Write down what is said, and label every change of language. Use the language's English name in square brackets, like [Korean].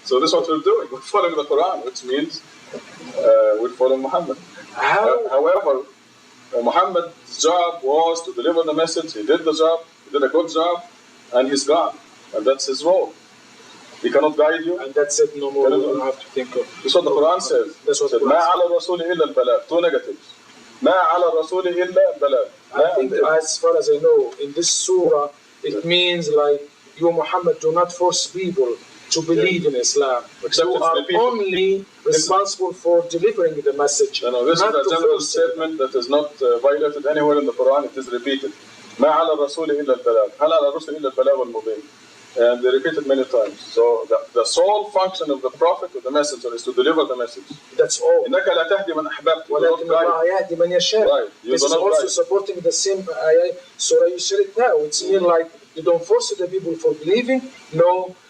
[English] So this is what we're doing. We're following the Quran, which means we're following Muhammad. However, Muhammad's job was to deliver the message. He did the job. He did a good job, and he's gone. And that's his role. He cannot guide you. And that's it. No more. You don't have to think of. That's what the Quran says. That's what the Quran [Arabic] ما على الرسول إلا البلاغ. [English] Two negatives. [Arabic] ما على الرسول إلا البلاغ. [English] I think, as far as I know, in this surah, it means like you, Muhammad, do not force people to believe in Islam. You are only responsible for delivering the message. No, this is a general statement that is not violated anywhere in the Quran. It is repeated. [Arabic] ما على الرسول إلا البلاغ. هل على الرسول إلا البلاغ المبين. [English] And they repeat it many times. So the sole function of the prophet or the messenger is to deliver the message. That's all. [Arabic] إنك لا تهدي من أحببت. ولكن الله يهدي من يشاء. [English] Right. This is also supporting the same ayah. Surah you said it now. It's mean like you don't force the people for believing. No,